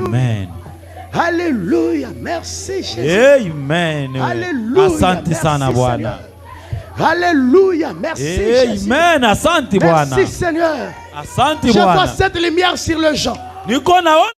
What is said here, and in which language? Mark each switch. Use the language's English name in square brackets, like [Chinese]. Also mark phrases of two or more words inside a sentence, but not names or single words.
[French] Amen. Alléluia, merci Jésus. Amen. Alléluia. [Swahili] Asante sana Bwana. [French] Alléluia, merci Jésus. [Swahili] Amen. Asante Bwana. [French] Merci Seigneur. [Swahili] Asante [French] Je [Swahili] Bwana. [French] vois cette lumière sur le gens. [Swahili] Niko naona